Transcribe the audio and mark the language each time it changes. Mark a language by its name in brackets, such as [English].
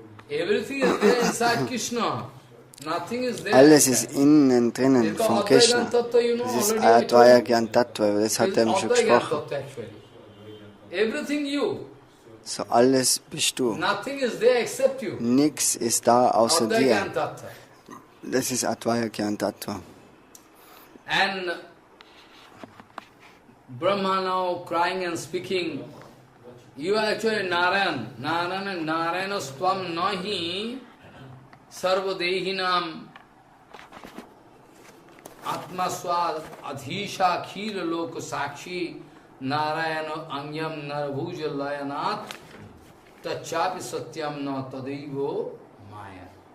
[English] Everything is there inside Krishna. Nothing is there. [German] Alles ist innen drinnen von Krishna. Das ist Advaya Gyan Tattva, das hat er schon gesprochen. [English] Everything you. [German] So alles bist du. [English] Nothing is there except you. [German] Nichts ist da außer dir. Das ist Advaya Gyan Tattva. [English] And Brahma now crying and speaking, you are actually Narayan. [Sanskrit] Narayan and Narayana Swam Nahi Sarvadehinam Atmaswad Adhisha Khila Loka Sakshi Narayana Anyam Narabhuja Layanat Tachapi Satyam Na Tadaivo Maya.